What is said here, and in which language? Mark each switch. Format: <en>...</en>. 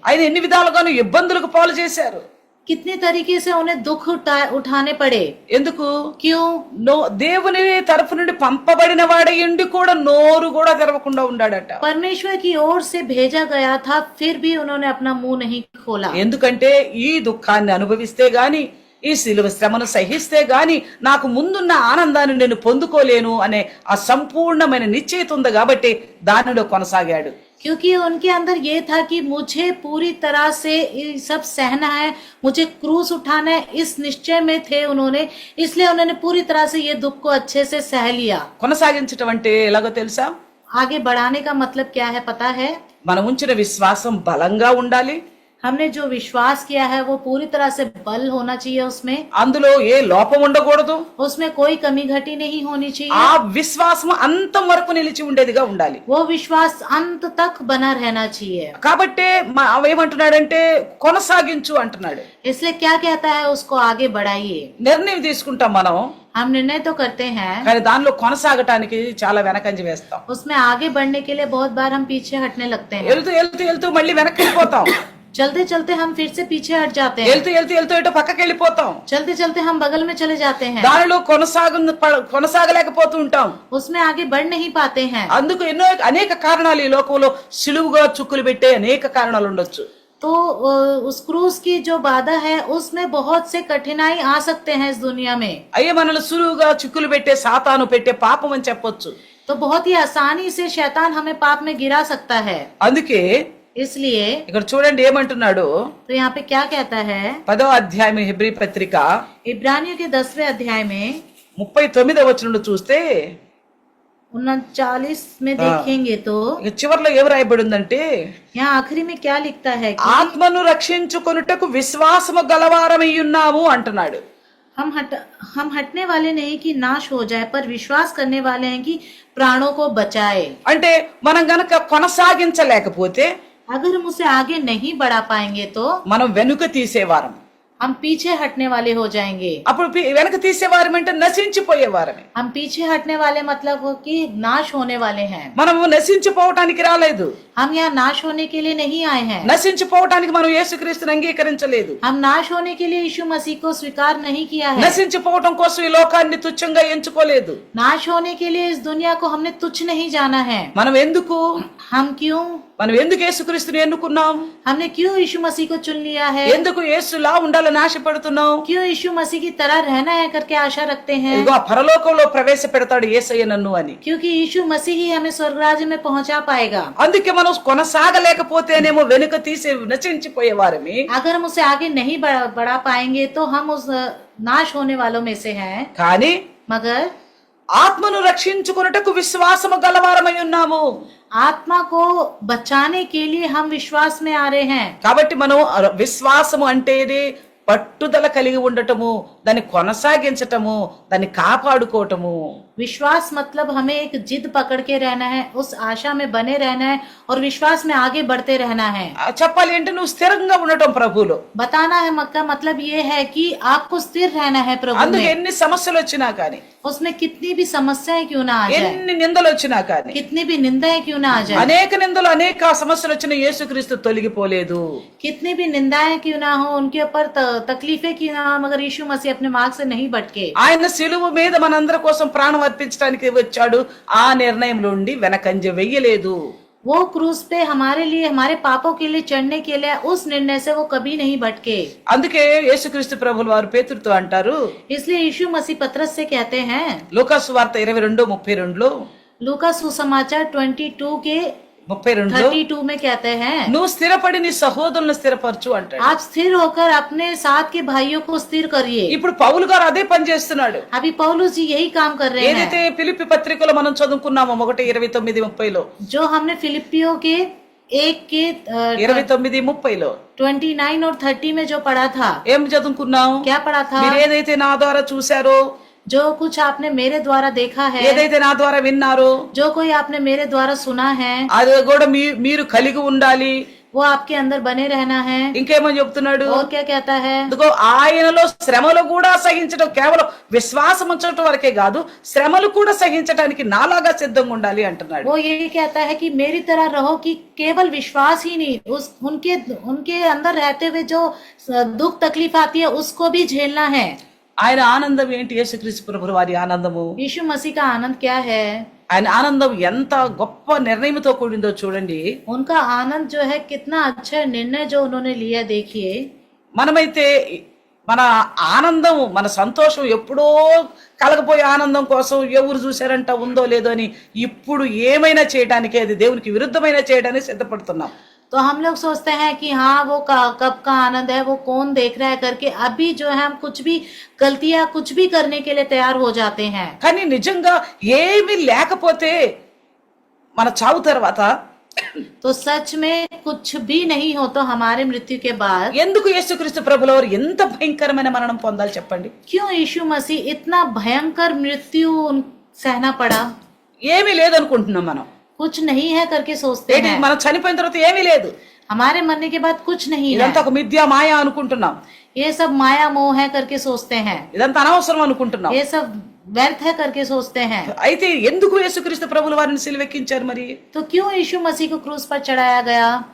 <te>ఆయన ఎన్ని విధాలుగాను ఇబ్బందులకు పాలు చేశారు.</te> <hi>कितने तरीके से उन्हें दुख उठाने पड़े।</hi> <te>ఎందుకు,</te> <hi>क्यों?</hi> <te>దేవుని తరఫు నుండి పంపబడిన వాడయుండి కూడా నోరు కూడా తెరవకుండా ఉండాడట.</te> <hi>परमेश्वर की ओर से भेजा गया था, फिर भी उन्होंने अपना मुंह नहीं खोला।</hi> <te>ఎందుకంటే ఈ దుఃఖాన్ని అనుభవిస్తే గాని, ఈ శిలువ శ్రమను సహిస్తే గాని నాకు ముందున్న ఆనందాన్ని నేను పొందుకోలేను అనే ఆ సంపూర్ణమైన నిశ్చయిత ఉంది కాబట్టి దానిలో కొనసాగాడు.</te> <hi>क्योंकि उनके अंदर ये था कि मुझे पूरी तरह से ये सब सहना है, मुझे क्रूस उठाना है, इस निश्चय में थे उन्होंने। इसलिए उन्होंने पूरी तरह से ये दुख को अच्छे से सह लिया।</hi> <te>కొనసాగించటం అంటే ఎలాగో తెలుసా?</te> <hi>आगे बढ़ाने का मतलब क्या है पता है?</hi> <te>మనం ఉంచిన విశ్వాసం బలంగా ఉండాలి.</te> <hi>हमने जो विश्वास किया है वो पूरी तरह से बल होना चाहिए, उसमें</hi> <te>అందులో ఏ లోపం ఉండకూడదు.</te> <hi>उसमें कोई कमी घटी नहीं होनी चाहिए.</hi> <te>ఆ విశ్వాసం అంతం వరకు నిలిచి ఉండేదిగా ఉండాలి.</te> <hi>वो विश्वास अंत तक बना रहना चाहिए.</hi> <te>కాబట్టే ఏమంటున్నాడంటే కొనసాగించు అంటున్నాడు.</te> <hi>इसलिए क्या कहता है, उसको आगे बढ़ाइए.</hi> <te>నిర్ణయం తీసుకుంటాం మనం,</te> <hi>हम निर्णय तो करते हैं,</hi> <te>కానీ దానిలో కొనసాగటానికి చాలా వెనకంజ వేస్తాం.</te> <hi>उसमें आगे बढ़ने के लिए बहुत बार हम पीछे हटने लगते हैं.</hi> <te>వెళ్తూ వెళ్తూ వెళ్తూ మళ్ళీ వెనక్కి వెళ్ళిపోతాం.</te> <hi>चलते चलते हम फिर से पीछे हट जाते हैं.</hi> <te>వెళ్తూ వెళ్తూ వెళ్తూ ఇటు పక్కకి వెళ్ళిపోతాం.</te> <hi>चलते चलते हम बगल में चले जाते हैं.</hi> <te>దానిలో కొనసాగలేకపోతూ ఉంటాం.</te> <hi>उसमें आगे बढ़ नहीं पाते हैं.</hi> <te>అందుకు అనేక కారణాలు ఈ లోకంలో సులువుగా చుక్కులు పెట్టే అనేక కారణాలు ఉండొచ్చు.</te> <hi>तो उस क्रूस की जो बाधा है उसमें बहुत से कठिनाई आ सकते हैं इस दुनिया में.</hi> <te>అయ్యే మనల్ని సులువుగా చిక్కులు పెట్టే సాతాను పెట్టే పాపం అని చెప్పొచ్చు.</te> <hi>तो बहुत ही आसानी से शैतान हमें पाप में गिरा सकता है.</hi> <te>అందుకే</te> <hi>इसलिए</hi> <te>ఇక్కడ చూడండి ఏమంటున్నాడు.</te> <hi>तो यहाँ पे क्या कहता है,</hi> <te>10వ అధ్యాయం హెబ్రీ పత్రిక</te> <hi>इब्रानियों के 10वें अध्याय में</hi> <te>39వ వచనంలో చూస్తే</te> <hi>39 में देखेंगे तो</hi> <te>ఇక చివర్లో ఏం రాయబడి ఉందంటే,</te> <hi>यहाँ आखिरी में क्या लिखता है कि</hi> <te>ఆత్మను రక్షించుకొనుటకు విశ్వాసము గలవారమై ఉన్నాము అంటున్నాడు.</te> <hi>हम हटने वाले नहीं कि नाश हो जाए, पर विश्वास करने वाले हैं कि प्राणों को बचाए.</hi> <te>అంటే మనం గనక కొనసాగించలేకపోతే</te> <hi>अगर हम उसे आगे नहीं बढ़ा पाएंगे तो</hi> <te>మనం వెనుక తీసేవారం.</te> <hi>हम पीछे हटने वाले हो जाएंगे.</hi> <te>అప్పుడు వెనక తీసేవారం అంటే నశించిపోయేవారమే.</te> <hi>हम पीछे हटने वाले मतलब हो कि नाश होने वाले हैं.</hi> <te>మనము నశించిపోవటానికి రాలేదు.</te> <hi>हम यहाँ नाश होने के लिए नहीं आए हैं.</hi> <te>నశించిపోవటానికి మనం యేసుక్రీస్తుని అంగీకరించలేదు.</te> <hi>हम नाश होने के लिए यीशु मसीह को स्वीकार नहीं किया है.</hi> <te>నశించిపోవటం కోసం ఈ లోకాన్ని తుచ్చంగా ఎంచుకోలేదు.</te> <hi>नाश होने के लिए इस दुनिया को हमने तुच्छ नहीं जाना है.</hi> <te>మనం ఎందుకు</te> <hi>हम</hi> <te>ఎందుకు యేసుక్రీస్తుని ఎన్నుకున్నాం?</te> <hi>हमने क्यों यीशु मसीह को चुन लिया है?</hi> <te>ఎందుకు యేసులా ఉండాలని ఆశపడుతున్నాం?</te> <hi>क्यों यीशु मसीह की तरह रहना है करके आशा रखते हैं?</hi> <te>ఇదిగో పరలోకంలో ప్రవేశపెడతాడు యేసయ్య నన్ను అని.</te> <hi>क्योंकि यीशु मसीह ही हमें स्वर्ग राज्य में पहुंचा पाएगा.</hi> <te>అందుకే మనం కొనసాగలేకపోతేనేమో వెనుక తీసి నశించిపోయేవారమే.</te> <hi>अगर हम उसे आगे नहीं बढ़ा पाएंगे तो हम उस नाश होने वालों में से हैं.</hi> <te>కానీ</te> <hi>मगर</hi> <te>ఆత్మను రక్షించుకొనుటకు విశ్వాసము గలవారమై ఉన్నాము.</te> <hi>आत्मा को बचाने के लिए हम विश्वास में आ रहे हैं.</hi> <te>కాబట్టి మనం విశ్వాసము అంటేనే పట్టుదల కలిగి ఉండటము, దాన్ని కొనసాగించటము, దాన్ని కాపాడుకోవటము.</te> <hi>विश्वास मतलब हमें एक जिद पकड़ के रहना है, उस आशा में बने रहना है और विश्वास में आगे बढ़ते रहना है.</hi> <te>చెప్పాలి అంటే నువ్వు స్థిరంగా ఉండటం ప్రభువులో.</te> <hi>बताना है मक्का मतलब ये है कि आपको स्थिर रहना है प्रभु</hi> <te>అందుకు</te> <hi>में.</hi> <te>ఎన్ని సమస్యలు వచ్చినా కానీ,</te> <hi>उसमें कितनी भी समस्याएं क्यों ना आ जाए,</hi> <te>ఎన్ని నిందలు వచ్చినా కానీ,</te> <hi>कितनी भी निंदाएं क्यों ना आ जाए,</hi> <te>అనేక నిందలు అనేక సమస్యలు వచ్చిన యేసుక్రీస్తు తొలగిపోలేదు.</te> <hi>कितनी भी निंदाएं क्यों ना हो, उनके ऊपर तकलीफें क्यों ना हो, मगर यीशु मसीह अपने मार्ग से नहीं भटके.</hi> <te>ఆయన సిలువ మీద మనందరి కోసం ప్రాణం అర్పించడానికి వచ్చాడు. ఆ నిర్ణయం నుండి వెనకంజ వెయ్యలేదు.</te> <hi>वो क्रूस पे हमारे लिए, हमारे पापों के लिए चढ़ने के लिए उस निर्णय से वो कभी नहीं भटके.</hi> <te>అందుకే యేసుక్రీస్తు ప్రభువుల వారు పేతురుతో అంటారు,</te> <hi>इसलिए यीशु मसीह पतरस से कहते हैं,</hi> <te>లూకాసు వార్త 22:32</te> <hi>लूका सुसमाचार 22 के 32 32 में कहते हैं,</hi> <te>నువ్వు స్థిరపడి నీ సహోదరులను స్థిరపరచు అంటాడు.</te> <hi>आप स्थिर होकर अपने साथ के भाइयों को स्थिर करिए.</hi> <te>ఇప్పుడు పౌలు గారు అదే పని చేస్తున్నాడు.</te> <hi>अभी पौलुस जी यही काम कर रहे हैं</hi> <te>ఏదైతే ఫిలిప్పి పత్రికలో మనం చదువుకున్నామో 1:29-30</te> <hi>जो हमने फिलिपियों के 1 के 29-30 29 और 30 में जो पढ़ा था.</hi> <te>ఏం చదువుకున్నాం?</te> <hi>क्या पढ़ा था?</hi> <te>మీరు ఏదైతే నా ద్వారా చూశారో,</te> <hi>जो कुछ आपने मेरे द्वारा देखा है,</hi> <te>ఏదైతే నా ద్వారా విన్నారో,</te> <hi>जो कोई आपने मेरे द्वारा सुना है,</hi> <te>అది కూడా మీరు కలిగి ఉండాలి.</te> <hi>वो आपके अंदर बने रहना है.</hi> <te>ఇంకేమని చెప్తున్నాడు?</te> <hi>और क्या कहता है?</hi> <te>అందుకో ఆయనలో శ్రమలు కూడా సహించడం, కేవలం విశ్వాసం ఉంచడం వరకే కాదు, శ్రమలు కూడా సహించడానికి నాలాగా సిద్ధంగా ఉండాలి అంటున్నాడు.</te> <hi>वो यही कहता है कि मेरी तरह रहो, कि केवल विश्वास ही नहीं, उनके अंदर रहते हुए जो दुख तकलीफ आती है उसको भी झेलना है.</hi> <te>ఆయన ఆనందం ఏంటి? యేసుక్రీస్తు ప్రభువు వారి ఆనందము.</te> <hi>यीशु मसीह का आनंद क्या है?</hi> <te>ఆయన ఆనందం ఎంత గొప్ప నిర్ణయంతో కూడిందో చూడండి.</te> <hi>उनका आनंद जो है कितना अच्छा निर्णय जो उन्होंने लिया. देखिए,</hi> <te>మనమైతే మన ఆనందం, మన సంతోషం ఎప్పుడో కలగపోయే ఆనందం కోసం ఎవరు చూశారంట ఉందో లేదో అని ఇప్పుడు ఏమైనా చేయడానికి, అది దేవునికి విరుద్ధమైన చేయడానికి సిద్ధపడుతున్నాం.</te> <hi>तो हम लोग सोचते हैं कि हाँ वो कब का आनंद है, वो कौन देख रहा है करके अभी जो है हम कुछ भी गलतियां कुछ भी करने के लिए तैयार हो जाते हैं.</hi> <te>కానీ నిజంగా ఏమీ లేకపోతే మన చావు తర్వాత</te> <hi>तो सच में कुछ भी नहीं हो तो हमारे मृत्यु के बाद</hi> <te>ఎందుకు యేసుక్రీస్తు ప్రభుల వారు ఎంత భయంకరమైన మరణం పొందాలి చెప్పండి?</te> <hi>क्यों यीशु मसीह इतना भयंकर मृत्यु सहना पड़ा?</hi> <te>ఏమీ లేదనుకుంటున్నాం మనం.</te> <hi>कुछ नहीं है करके सोचते</hi> <te>ఏంటి</te> <hi>हैं।</hi> <te>మనం చనిపోయిన తర్వాత ఏమీ లేదు,</te> <hi>हमारे मरने के बाद कुछ नहीं है,</hi> <te>ఇదంతా ఒక మిథ్యా మాయ అనుకుంటున్నాం,</te> <hi>ये सब माया मोह है करके सोचते हैं,</hi> <te>ఇదంతా అనవసరం అనుకుంటున్నాం.</te> <hi>ये सब व्यर्थ है करके सोचते हैं।</hi> <te>అయితే ఎందుకు యేసుక్రీస్తు ప్రభుల వారిని సిలువెక్కించారు మరి?</te> <hi>तो क्यों यीशु मसीह को क्रूस पर चढ़ाया गया?</hi>